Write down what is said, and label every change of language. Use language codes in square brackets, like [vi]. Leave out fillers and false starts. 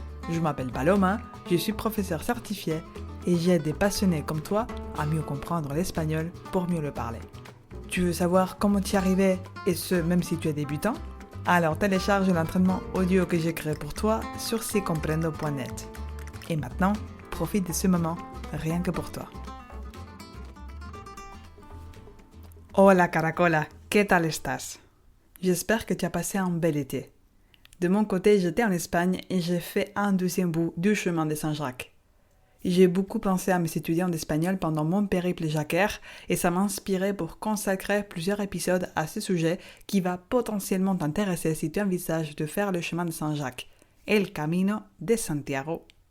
[fr] Je m'appelle Paloma, je suis professeur certifié et j'aide des passionnés comme toi à mieux comprendre l'espagnol pour mieux le parler. Tu veux savoir comment t'y arriver et ce même si tu es débutant? Alors télécharge l'entraînement audio que j'ai créé pour toi sur sicomprendo.net. Et maintenant, profite de ce moment rien que pour toi. [es] Hola Caracola, ¿qué tal estás? [fr] J'espère que tu as passé un bel été. De mon côté, j'étais en Espagne et j'ai fait un deuxième bout du chemin de Saint-Jacques. J'ai beaucoup pensé à mes étudiants d'espagnol pendant mon périple jacquaire et ça m'a inspiré pour consacrer plusieurs épisodes à ce sujet qui va potentiellement t'intéresser si tu envisages de faire le chemin de Saint-Jacques, El Camino de Santiago.